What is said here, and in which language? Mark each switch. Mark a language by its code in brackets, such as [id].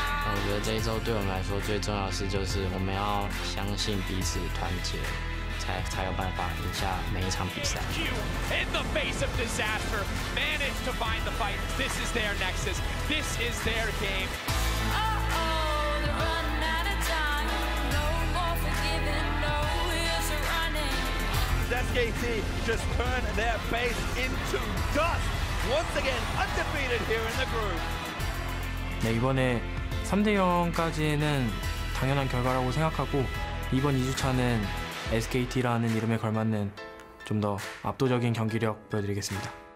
[zh] 我觉得这一周对我们来说最重要的事就是我们要相信彼此团结。才有办法赢下每一场比赛。 [en] In the face of disaster, managed to find the fight. This is their nexus. This is their game. They're running out of time. No more forgiving. No use of running. SKT just turned their base into dust. Once again, undefeated here in the group. [ko] 네, 이번에 3대 0까지는 당연한 결과라고 생각하고 이번 2주차는 SKT라는 이름에 걸맞는 좀 더 압도적인 경기력 보여드리겠습니다.